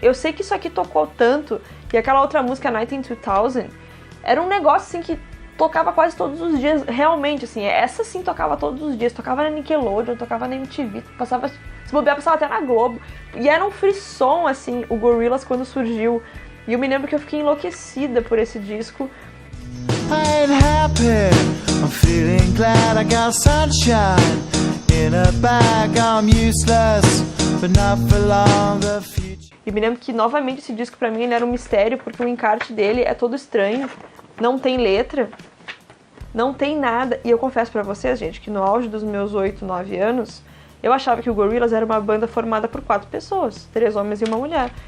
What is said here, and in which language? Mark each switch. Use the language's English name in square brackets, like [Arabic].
[Portuguese] Eu sei que isso aqui tocou tanto, e aquela outra música, Night in 2000, era um negócio assim que tocava quase todos os dias, realmente, assim, essa sim tocava todos os dias, tocava na Nickelodeon, tocava na MTV, passava, se bobear, passava até na Globo, e era um frisson, assim, o Gorillaz quando surgiu. E eu me lembro que eu fiquei enlouquecida por esse disco. [English] I ain't happy, I'm feeling glad I got sunshine in a bag, I'm useless, but not for long, the future. [Portuguese] E me lembro que, novamente, esse disco pra mim ele era um mistério, porque o encarte dele é todo estranho, não tem letra, não tem nada. E eu confesso pra vocês, gente, que no auge dos meus 8, 9 anos, eu achava que o Gorillaz era uma banda formada por 4 pessoas, 3 homens e uma mulher.